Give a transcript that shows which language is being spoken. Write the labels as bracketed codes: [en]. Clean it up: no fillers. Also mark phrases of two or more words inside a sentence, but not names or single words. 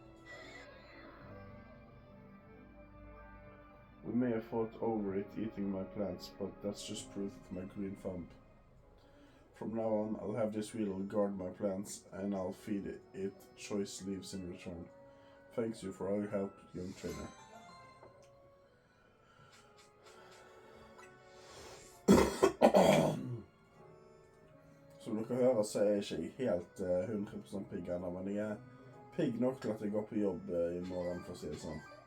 [en] We may have fought over it eating my plants, but that's just proof of my green thumb. From now on, I'll have this weedle guard my plants, and I'll feed it choice leaves in return. Thanks you for all your help, young trainer. [no] Som dere hører, så er jeg ikke helt 100% pigg ennå, men jeg er pigg nok til at jeg går på jobb i morgen, for å si det sånn.